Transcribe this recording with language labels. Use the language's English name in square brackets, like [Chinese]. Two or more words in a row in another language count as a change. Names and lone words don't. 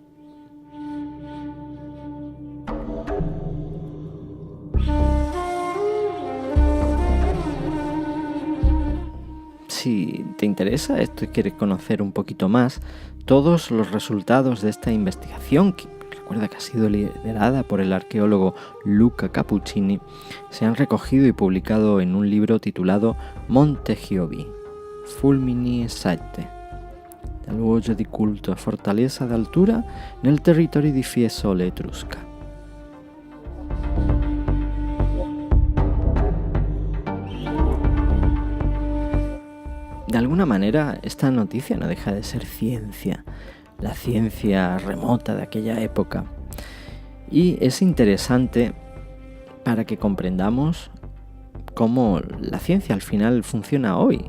[Spanish] Si te interesa esto y quieres conocer un poquito más, todos los resultados de esta investigación, que recuerda que ha sido liderada por el arqueólogo Luca Cappuccini, se han recogido y publicado en un libro titulado Monte Giove, Fulmini Site, dal luogo di culto a fortaleza d'altura nel territorio di Fiesole Etrusca. De alguna manera, esta noticia no deja de ser ciencia, la ciencia remota de aquella época. Y es interesante para que comprendamos cómo la ciencia al final funciona hoy.